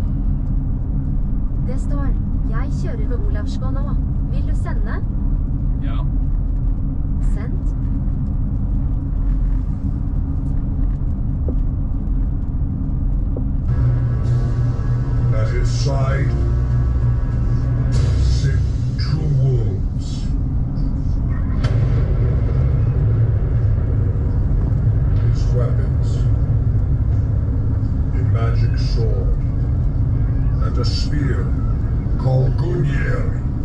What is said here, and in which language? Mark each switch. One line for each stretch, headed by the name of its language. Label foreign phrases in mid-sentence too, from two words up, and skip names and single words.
Norwegian: Det står, jeg kjører ved Olavsgård nå. Vil du sende? Ja. Sendt?
English: At his side sit two wolves. His weapons, a magic sword and a spear called Gungnir.